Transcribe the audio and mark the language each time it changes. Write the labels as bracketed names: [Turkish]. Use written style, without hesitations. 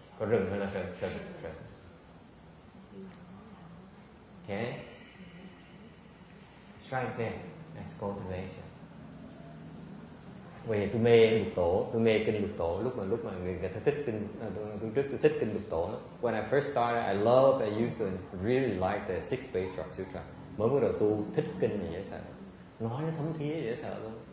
[Vietnamese] Có rừng hay là sừng. [English] Okay, it's right there. That's cultivation. [Vietnamese] Vì tôi mê lục tổ, tôi mê kinh lục tổ. Lúc mà người ta thích kinh, tôi thích kinh lục tổ lắm. [English] When I first started, I used to really like the Sixth Patriarch Sutra. [Vietnamese] Mới bắt đầu tu thích kinh gì dễ sợ, nói nó thấm thía dễ sợ luôn.